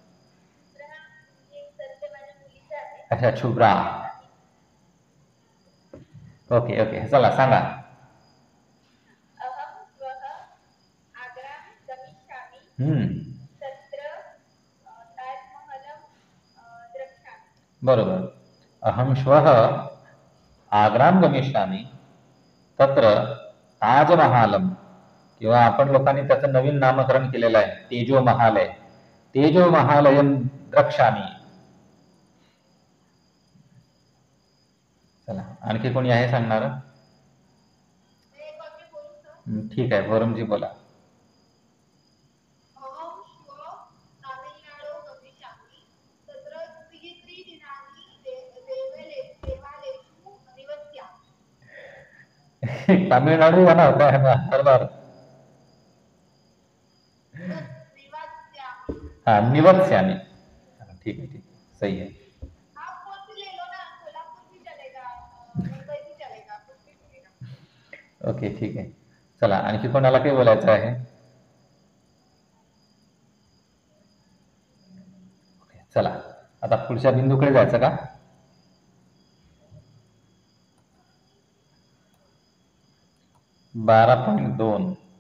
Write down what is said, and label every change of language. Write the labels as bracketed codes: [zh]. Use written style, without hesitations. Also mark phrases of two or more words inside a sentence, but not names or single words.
[mr] अच्छा शुभ्रा. [en] okay okay [mr] चला सांगा. बरोबर. [sa] अहम श्वः आग्राम गमिष्यामि. तत्र ताजमहालम [mr] किंवा आपण लोकांनी त्याचं नवीन नामकरण केलेलं आहे. तेजो महाल आहे. [sa] तेजो महालयम द्रक्ष्यामि. [mr] चला आणखी कोणी आहे सांगणार? ठीक आहे फोरमजी बोला. [hi] तामिळनाडू बना होता है ना हर बार. [sa] हाँ निवत्स्यामि. [hi] ठीक है ठीक है सही है. ओके [mr] ठीक आहे. चला आणखी कोणाला काही बोलायचं आहे? चला आता पुढच्या बिंदूकडे जायचं का? बारा 12.